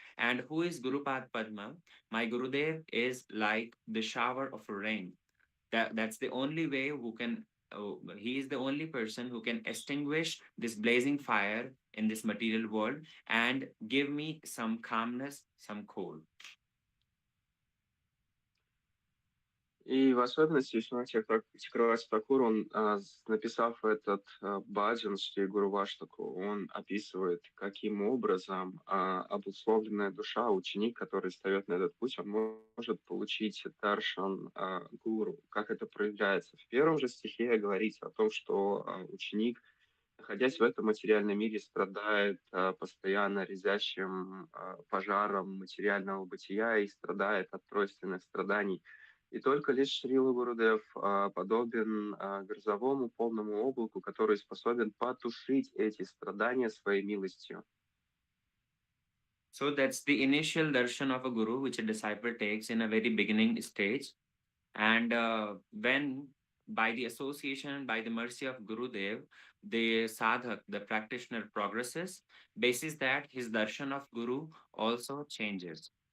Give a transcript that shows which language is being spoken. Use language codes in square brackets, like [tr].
[en] And who is Gurupad Padma? My Gurudev is like the shower of rain. That's the only way who can he is the only person who can extinguish this blazing fire in this material world and give me some calmness, some cool. [ru] И в особенности Вишванатх Чакраварти Такур, он, написав этот баджан Шри Гуруваштаку, он описывает, каким образом обусловленная душа, ученик, который встает на этот путь, он может получить даршан гуру. Как это проявляется? В первом же стихе говорится о том, что ученик, находясь в этом материальном мире, страдает постоянно резящим пожаром материального бытия и страдает от тройственных страданий. И только лишь Шрила Гурудев подобен грозовому полному облаку, который способен потушить эти страдания своей милостью. [en] So that's the initial darshan of a guru, which a disciple takes in a very beginning stage. And when by the association, by the mercy of Gurudev, the sadhak, the practitioner progresses, basis that his darshan of Guru also changes.